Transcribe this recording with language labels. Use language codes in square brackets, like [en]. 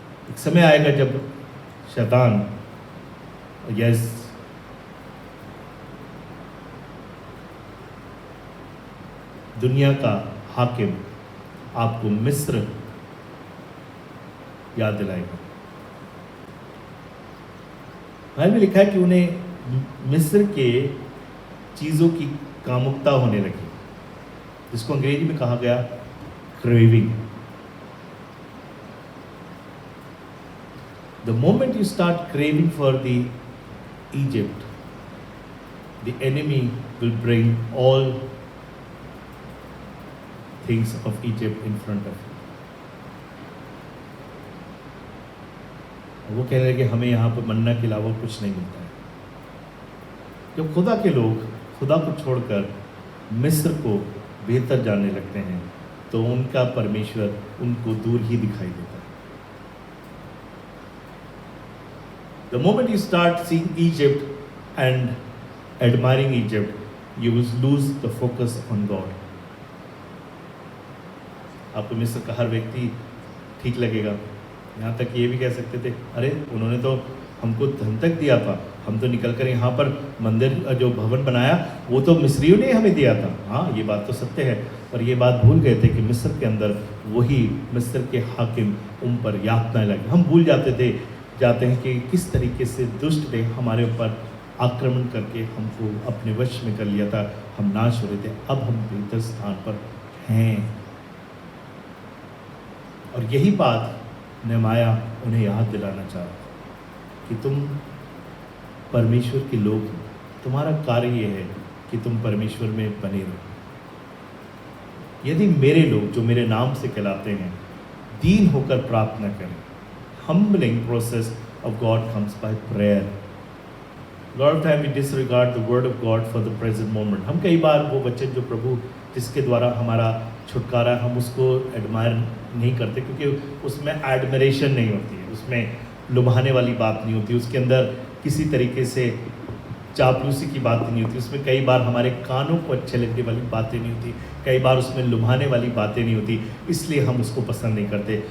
[hi] एक समय आएगा जब शैतान, यस, दुनिया का हाकिम आपको मिस्र याद दिलाएगा। बाइबल में लिखा है कि उन्हें मिस्र के चीज़ों की कामुकता होने लगी, जिसको अंग्रेजी में कहा गया craving. [en] The moment you start craving for the Egypt, the enemy will bring all things of Egypt in front of you. [hi] वो कह रहे हैं कि हमें यहाँ पर मन्ना के अलावा कुछ नहीं मिलता है। जब खुदा के लोग खुदा को छोड़कर मिस्र को बेहतर जानने लगते हैं, तो उनका परमेश्वर उनको दूर ही दिखाई देता है। [en] The moment you start seeing Egypt and admiring Egypt, you will lose the focus on God. [hi] आपको मिस्र का हर व्यक्ति ठीक लगेगा, यहाँ तक ये भी कह सकते थे, अरे उन्होंने तो हमको धन तक दिया था, हम तो निकल कर यहाँ पर मंदिर जो भवन बनाया वो तो मिस्रियों ने हमें दिया था। हाँ, ये बात तो सत्य है, पर ये बात भूल गए थे कि मिस्र के अंदर वही मिस्र के हाकिम उन पर यातनाएं लगी। हम भूल जाते हैं कि किस तरीके से दुष्ट ने हमारे ऊपर आक्रमण करके हमको अपने वश में कर लिया था, हम नाश हो रहे थे। अब हम बेहतर स्थान पर हैं, और यही बात नहमाया उन्हें याद दिलाना चाहा कि तुम परमेश्वर के लोग हो, तुम्हारा कार्य ये है कि तुम परमेश्वर में बने रहो। यदि मेरे लोग जो मेरे नाम से कहलाते हैं दीन होकर प्रार्थना करें, [en] humbling process of God comes by prayer. lot of time we disregard the word of God for the present moment. [hi] हम कई बार वो वचन जो प्रभु जिसके द्वारा हमारा छुटकारा, हम उसको एडमायर नहीं करते, क्योंकि उसमें एडमिरेशन नहीं होती है, उसमें लुभाने वाली बात नहीं होती, उसके अंदर किसी तरीके से चापलूसी की बात नहीं होती, उसमें कई बार हमारे कानों को अच्छे लगने वाली बातें नहीं होती, कई बार उसमें लुभाने वाली बातें नहीं होती, इसलिए हम उसको पसंद नहीं करते।